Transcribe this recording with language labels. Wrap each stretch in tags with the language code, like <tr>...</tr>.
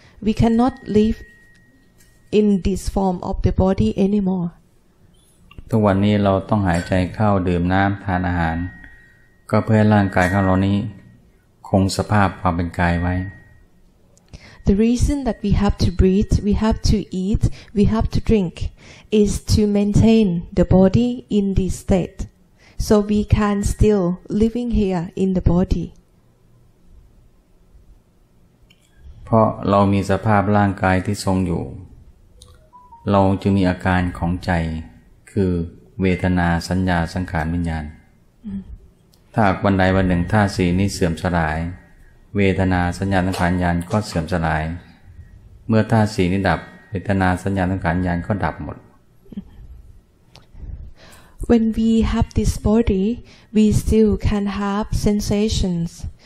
<en>We cannot live in this form of the body anymore.</en> <th>ทุกวันนี้เราต้องหายใจเข้าดื่มน้ำทานอาหารก็เพื่อให้ร่างกายของเรานี้คงสภาพความเป็นกายไว้</th> <en>The reason that we have to breathe, we have to eat, we have to drink is to maintain the body in this state, so we can still living here in the body.</en> <th>เพราะเรามีสภาพร่างกายที่ทรงอยู่เราจึงมีอาการของใจ คือเวทนาสัญญาสังขารวิญญาณถ้าวันใดวันหนึ่งธาตุสี่นี้เสื่อมสลายเวทนาสัญญาสังขารวิญญาณก็เสื่อมสลายเมื่อธาตุสี่นี้ดับเวทนาสัญญาสังขารวิญญาณก็ดับหมด</th> <en>When we have this body, we still can have sensations.</en>